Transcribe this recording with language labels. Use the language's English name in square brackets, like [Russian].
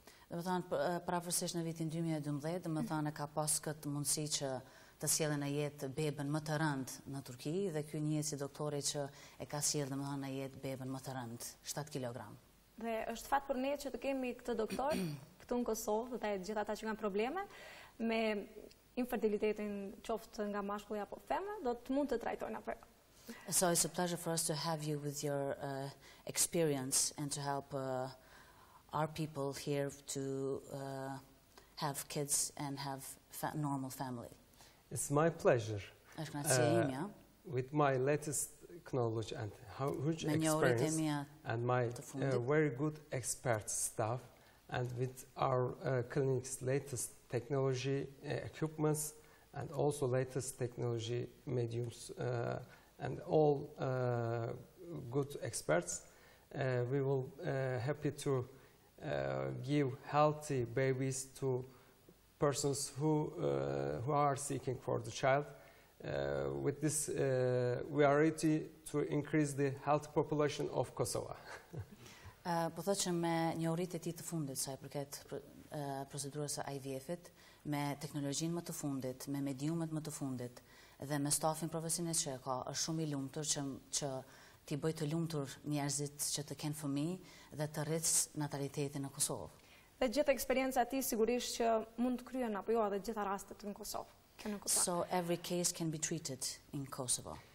[Albanian] Dhe më thonë, prafërsisht në vitin 2012, dhe më thonë ka pas këtë mundësi që të sjellë në jetë beben më të rëndë në Turki, dhe ky njihet si doktori që e ka sjellë dhe më thonë në jetë beben më të rëndë, 7 kilogram. Dhe është fat për ne që të kemi këtë doktor këtu në Kosovë, dhe gjithë ata që kanë probleme me infertilitetin qoftë nga mashkulli apo femra, do të mund të trajtojnë apo. [English] So it's a pleasure for us to have you with your experience and to help our people here to have kids and have normal family. It's my pleasure. [Albanian] Është kënaqësia ime. [English] With my latest knowledge and huge experience and my very good expert staff and with our clinic's latest technology equipments and also latest technology mediums and all good experts, we will happy to give healthy babies to persons who are seeking for the child. With this, we are ready to increase the health population of Kosovo. [Albanian] Po thotë që me njohuritë e tij të fundit sa I përket procedurës së IVF-it, me teknologjinë më të fundit, me mediumet më të fundit dhe me stafin profesionist që ka, është shumë I lumtur që t'i bëj të lumtur njerëzit që të kenë fëmijë dhe të rritë natalitetin në Kosovë. Dhe gjithë eksperjenca e tij sigurisht që mund të kryen apo jo edhe gjitha rastet në Kosovë. [English] So every case can be treated in Kosovo.